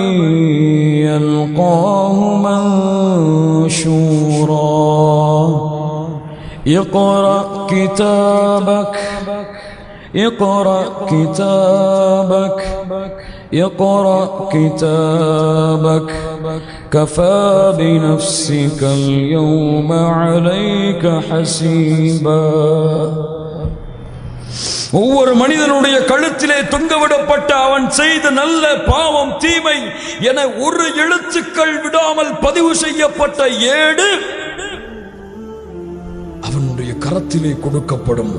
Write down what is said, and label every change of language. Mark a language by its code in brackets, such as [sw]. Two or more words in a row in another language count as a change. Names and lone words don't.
[ar] يلقاه منشورا اقرأ كتابك اقرأ كتابك اقرأ كتابك كفى بنفسك اليوم عليك حسيبا. [ta] ஒவ்வொரு மனிதனுடைய கழுத்திலே தொங்கவிடப்பட்ட அவன் செய்த நல்ல பாவம் தீமை என ஒரு எழுத்துக்கள் விடாமல் பதிவு செய்யப்பட்ட ஏடு அவனுடைய கரத்திலே கொடுக்கப்படும்.